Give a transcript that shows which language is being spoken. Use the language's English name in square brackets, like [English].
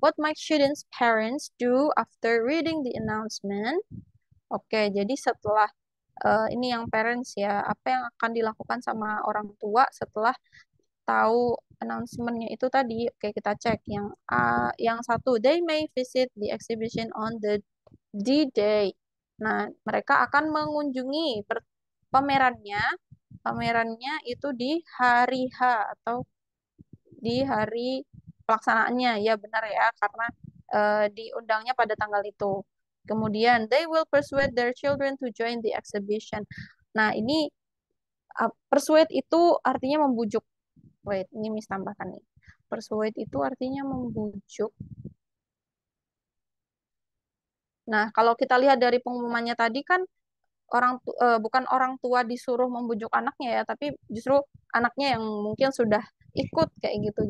[English] What might students' parents do after reading the announcement? [Indonesian] Oke, jadi setelah ini yang parents ya, apa yang akan dilakukan sama orang tua setelah tahu announcement-nya itu tadi? Oke, kita cek yang yang satu, [English] they may visit the exhibition on the D-Day. [Indonesian] Nah, mereka akan mengunjungi pamerannya. Pamerannya itu di hari H atau di hari pelaksanaannya. Ya benar ya, karena diundangnya pada tanggal itu. Kemudian, [English] they will persuade their children to join the exhibition. [Indonesian] Nah, ini persuade itu artinya membujuk. Wait, ini Miss tambahkan nih. Persuade itu artinya membujuk. Nah, kalau kita lihat dari pengumumannya tadi kan bukan orang tua disuruh membujuk anaknya ya, tapi justru anaknya yang mungkin sudah ikut kayak gitu.